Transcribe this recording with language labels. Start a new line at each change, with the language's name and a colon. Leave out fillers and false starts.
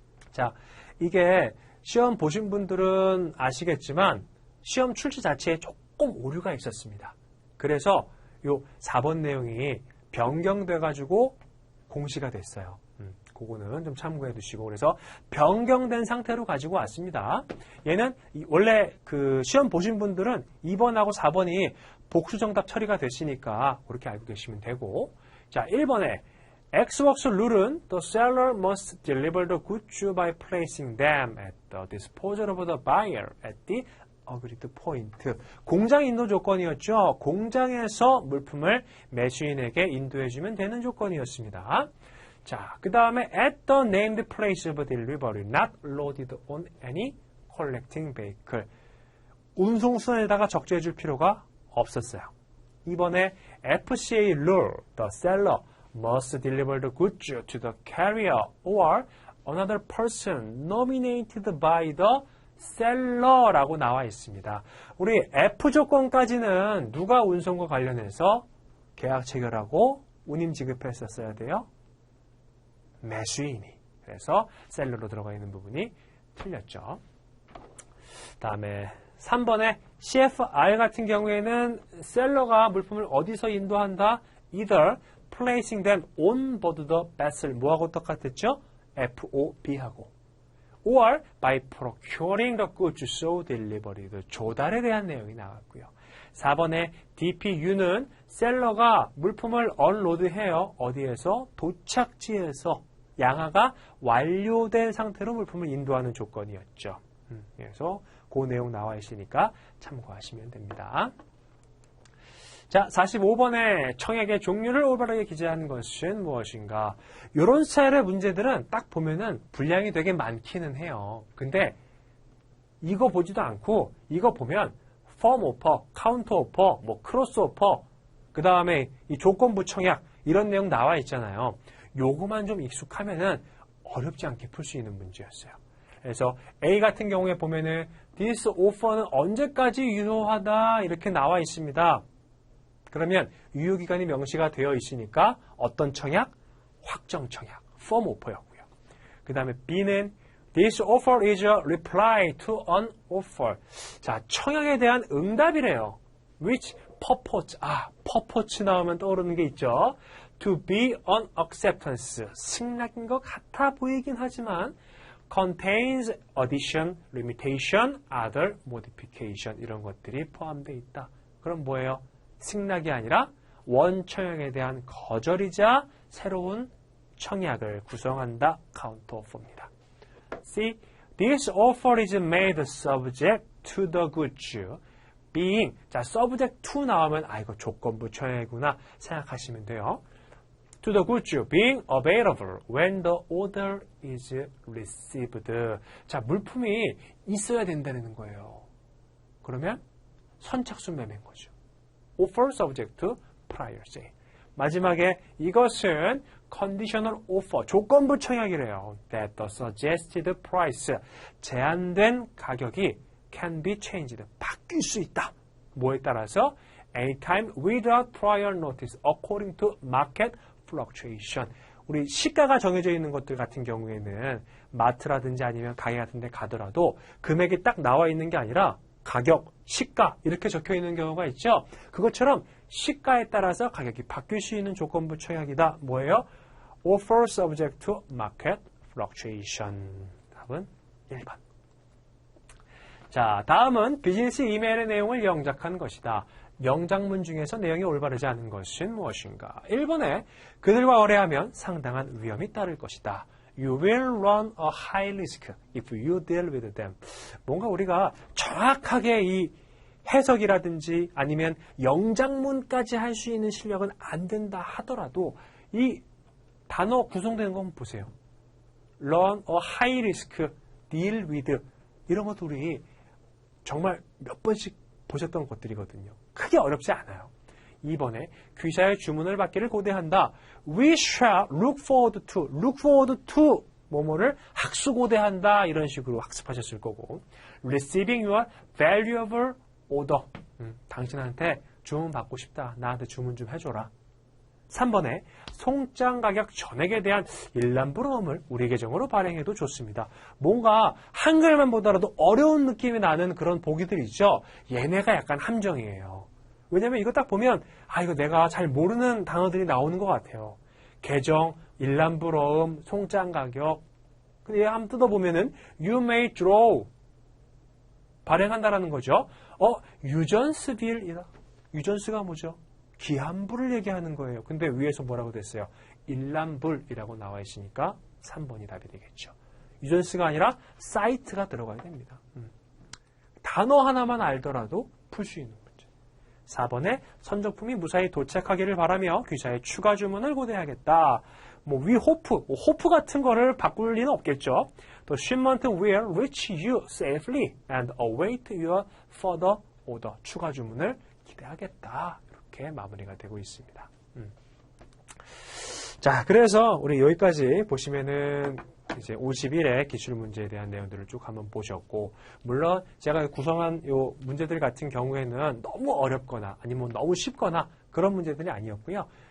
Korean: 자, 이게 시험 보신 분들은 아시겠지만 시험 출제 자체에 조금 오류가 있었습니다. 그래서 요 4번 내용이 변경돼가지고 공시가 됐어요. 그거는 좀 참고해 두시고, 그래서 변경된 상태로 가지고 왔습니다. 얘는 원래 그 시험 보신 분들은 2번하고 4번이 복수정답 처리가 됐으니까 그렇게 알고 계시면 되고, 자 1번에 Xworks 룰은
English: the seller must deliver the goods by placing them at the disposal of the buyer at the agreed point.
Korean: 공장 인도 조건이었죠. 공장에서 물품을 매수인에게 인도해주면 되는 조건이었습니다.
English: 자, 그 다음에 at the named place of delivery, not loaded on any collecting vehicle.
Korean: 운송선에다가 적재해 줄 필요가 없었어요.
English: 이번에 FCA rule, the seller must deliver the goods to the carrier or another person nominated by the seller
Korean: 라고 나와 있습니다. 우리 F 조건까지는 누가 운송과 관련해서 계약 체결하고 운임 지급했었어야 돼요? 매수인이. 그래서 셀러로 들어가 있는 부분이 틀렸죠. 다음에 3번에 CFR 같은 경우에는 셀러가 물품을 어디서 인도한다?
English: Either placing them on board the vessel.
Korean: 뭐하고 똑같았죠? FOB하고.
English: or by procuring the goods so delivered.
Korean: 조달에 대한 내용이 나왔고요. 4번에 DPU는 셀러가 물품을 언로드해요. 어디에서? 도착지에서. 양화가 완료된 상태로 물품을 인도하는 조건이었죠. 그래서 그 내용 나와 있으니까 참고하시면 됩니다. 자, 45번에 청약의 종류를 올바르게 기재하는 것은 무엇인가? 이런 스타일의 문제들은 딱 보면은 분량이 되게 많기는 해요. 근데 이거 보지도 않고 이거 보면 펌 오퍼, 카운터 오퍼, 뭐 크로스 오퍼, 그 다음에 이 조건부 청약 이런 내용 나와 있잖아요. 요거만 좀 익숙하면은 어렵지 않게 풀 수 있는 문제였어요. 그래서 A 같은 경우에 보면은
English: this offer
Korean: 는 언제까지 유효하다 이렇게 나와 있습니다. 그러면 유효기간이 명시가 되어 있으니까 어떤 청약? 확정 청약, firm offer였고요. 그 다음에 B는
English: this offer is a reply to an offer.
Korean: 자, 청약에 대한 응답이래요.
English: which purpose, purpose
Korean: 나오면 떠오르는 게 있죠.
English: to be an acceptance,
Korean: 승낙인 것 같아 보이긴 하지만
English: contains addition, limitation, other modification
Korean: 이런 것들이 포함되어 있다. 그럼 뭐예요? 승낙이 아니라 원청약에 대한 거절이자 새로운 청약을 구성한다. 카운터 오퍼입니다. C.
English: This offer is made subject to the goods being.
Korean: 자, subject to 나오면 이거 조건부 청약이구나 생각하시면 돼요.
English: To the goods being available when the order is received.
Korean: 자, 물품이 있어야 된다는 거예요. 그러면 선착순 매매인 거죠.
English: Offer subject to prior say.
Korean: 마지막에 이것은 conditional offer, 조건부 청약이래요.
English: That the suggested price,
Korean: 제한된 가격이
English: can be changed,
Korean: 바뀔 수 있다. 뭐에 따라서?
English: Anytime without prior notice, according to market fluctuation.
Korean: 우리 시가가 정해져 있는 것들 같은 경우에는 마트라든지 아니면 가게 같은 데 가더라도 금액이 딱 나와 있는 게 아니라 가격, 시가 이렇게 적혀 있는 경우가 있죠. 그것처럼 시가에 따라서 가격이 바뀔 수 있는 조건부 청약이다. 뭐예요?
English: Offer subject to market fluctuation.
Korean: 답은 1번. 자, 다음은 비즈니스 이메일의 내용을 영작한 것이다. 영작문 중에서 내용이 올바르지 않은 것은 무엇인가? 1번에 그들과 거래하면 상당한 위험이 따를 것이다.
English: You will run a high risk if you deal with them.
Korean: 뭔가 우리가 정확하게 이 해석이라든지 아니면 영작문까지 할 수 있는 실력은 안 된다 하더라도 이 단어 구성되는 거 한번 보세요. Run a high risk, deal with 이런 것도 우리 정말 몇 번씩 보셨던 것들이거든요. 크게 어렵지 않아요. 2번에 귀사의 주문을 받기를 고대한다.
English: We shall look forward to
Korean: 뭐뭐를 학수고대한다. 이런 식으로 학습하셨을 거고
English: Receiving your valuable order.
Korean: 당신한테 주문 받고 싶다. 나한테 주문 좀 해줘라. 3번에 송장 가격 전액에 대한 일람부러움을 우리 계정으로 발행해도 좋습니다. 뭔가 한글만 보더라도 어려운 느낌이 나는 그런 보기들 있죠. 얘네가 약간 함정이에요. 왜냐면 이거 딱 보면 이거 내가 잘 모르는 단어들이 나오는 것 같아요. 계정, 일람불어음, 송장가격. 근데 한번 뜯어보면은
English: you may draw
Korean: 발행한다라는 거죠. 유전스 빌이다. 유전스가 뭐죠? 기한불을 얘기하는 거예요. 근데 위에서 뭐라고 됐어요? 일람불이라고 나와 있으니까 3번이 답이 되겠죠. 유전스가 아니라 사이트가 들어가야 됩니다. 단어 하나만 알더라도 풀 수 있는 문제. 4번에 선적품이 무사히 도착하기를 바라며 귀사의 추가 주문을 고대하겠다.
English: we hope
Korean: 같은 거를 바꿀 리는 없겠죠.
English: The shipment will reach you safely and await your further order.
Korean: 추가 주문을 기대하겠다. 이렇게 마무리가 되고 있습니다. 자, 그래서 우리 여기까지 보시면은 이제 51의 기출문제에 대한 내용들을 쭉 한번 보셨고, 물론 제가 구성한 요 문제들 같은 경우에는 너무 어렵거나 아니면 너무 쉽거나 그런 문제들이 아니었고요.